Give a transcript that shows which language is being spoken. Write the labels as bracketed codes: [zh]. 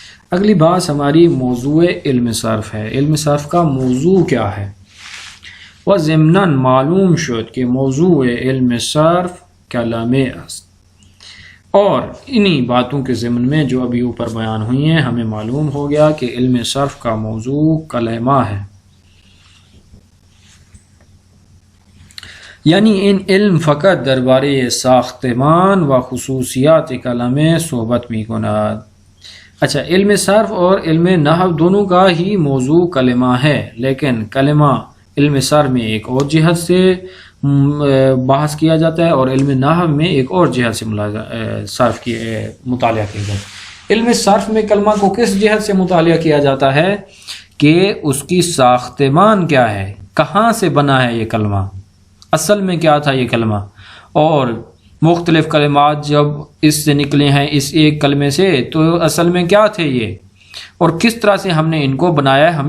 [ur] اگلی بات ہماری موضوع علم صرف ہے. علم صرف کا موضوع کیا ہے؟ وہ [fa] ضمناً معلوم شد کہ موضوع علم صرف کلمے است، [ur] اور انہی باتوں کے ضمن میں جو ابھی اوپر بیان ہوئی ہیں ہمیں معلوم ہو گیا کہ علم صرف کا موضوع کلمہ ہے. [fa] یعنی ان علم فقط دربارے ساختمان و خصوصیات کلمے صحبت می کند. [ur] اچھا، علم صرف اور علم نحو دونوں کا ہی موضوع کلمہ ہے، لیکن کلمہ علم صرف میں ایک اور جہت سے بحث کیا جاتا ہے اور علم نحو میں ایک اور جہت سے صرف کی مطالعہ کیا جاتا ہے. علم صرف میں کلمہ کو کس جہت سے مطالعہ کیا جاتا ہے کہ اس کی ساختمان کیا ہے، کہاں سے بنا ہے یہ کلمہ، اصل میں کیا تھا یہ کلمہ، اور مختلف کلمات جب اس سے نکلے ہیں اس ایک کلمے سے تو اصل میں کیا تھے یہ، اور کس طرح سے ہم نے ان کو بنایا ہے.